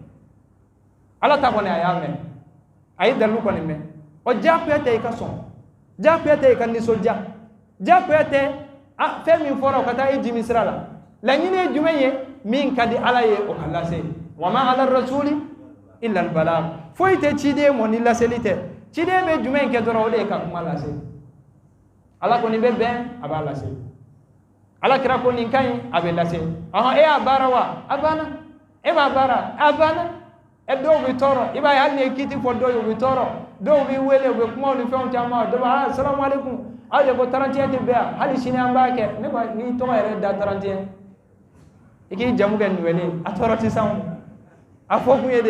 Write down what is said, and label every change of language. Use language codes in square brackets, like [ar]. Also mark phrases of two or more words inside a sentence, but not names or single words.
[bm] ala ta kɔni a y'a mɛn a ye dalilu kɔni mɛn o jagoya tɛ e ka sɔn jagoya tɛ e ka nisɔndiya jagoya tɛ fɛn min fɔra o ka taa e jimi sira la laɲini ye jumɛn ye min ka di ala ye o ka lase [ar] وما على الرسول إلا البلاغ [bm] foyi tɛ ciden mɔ ni laseli tɛ ciden bɛ jumɛn kɛ dɔrɔn o de ye ka kuma lase ala kɔni bɛ bɛn a b'a lase ala kira ko nin ka ɲi a bɛ lase ɔhɔn e y'a baara wa a banna e b'a baara a banna dɔw bɛ tɔɔrɔ i b'a ye hali ni ye kiti fɔ dɔw ye u bɛ tɔɔrɔ dɔw b'i wele u bɛ kumaw ni fɛnw caman dɔw b'a [ar] السلام عليكم [bm] aw de ko 31 tɛ bɛn yan hali sini an b'a kɛ ne ba n'i tɔgɔ yɛrɛ da 31 i k'i jamu kɛ nuwɛlen a tɔɔrɔ tɛ s'anw a fɔ kun ye de i